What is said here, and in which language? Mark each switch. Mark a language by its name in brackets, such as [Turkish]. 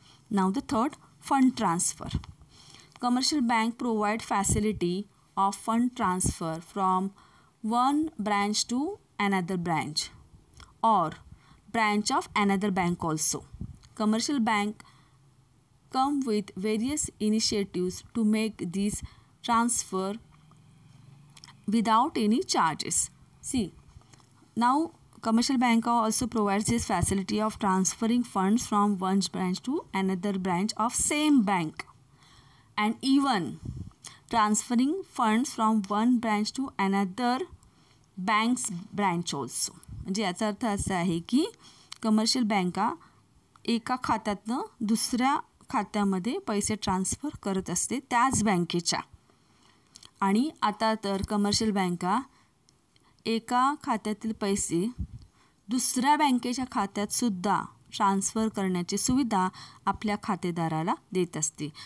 [English] नाव the third, fund transfer. Commercial bank provide facility of fund transfer from one branch to another branch or branch of another bank also. Commercial bank come with various initiatives to make these transfer without any charges. See, now commercial bank also provides this facility of transferring funds from one branch to another branch of same bank, and even transferring funds from one branch to another bank's branch also. [Marathi] म्हणजे याचा अर्थ असा आहे की commercial बँका एका खात्यातनं दुसऱ्या खात्यामध्ये पैसे ट्रान्सफर करत असते त्याच बँकेच्या. आणि आता तर कमर्शियल बँका एका खात्यातील पैसे दुसऱ्या बँकेच्या खात्यातसुद्धा ट्रान्सफर करण्याची सुविधा आपल्या खातेदाराला देत असते.